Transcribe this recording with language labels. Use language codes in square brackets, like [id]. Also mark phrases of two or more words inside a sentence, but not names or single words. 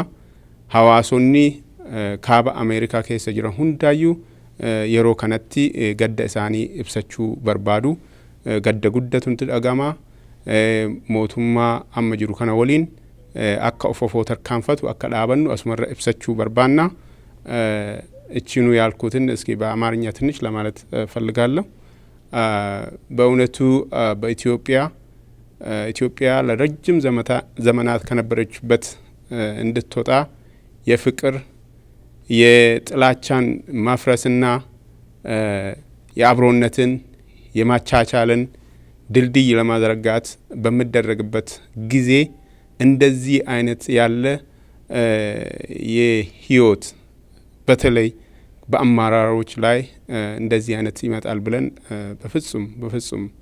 [om] Hawaasonni kaaba Ameerikaa keessa jiran hundaayyuu yeroo kanatti gadda isaanii ibsachuu barbaadu. Gadda guddatu nutti dhagama. Mootummaa amma jiru kana waliin akka ofofoo tarkaanfatu akka dhaabannu asumarra ibsachuu barbaanna. [am] እቺኑ ያልኩትን እስኪ በአማርኛ ትንሽ ለማለት ፈልጋለሁ። በእውነቱ ኢትዮጵያ ለረጅም ዘመናት ከነበረችበት እንድትወጣ የፍቅር የጥላቻን ማፍረስና የአብሮነትን የማቻቻልን ድልድይ ለማዘርጋት በሚደረግበት ጊዜ እንደዚህ አይነት ያለ የህይወት በተለይ በአመራሮች ላይ እንደዚህ አይነት ይመጣል ብለን በፍጹም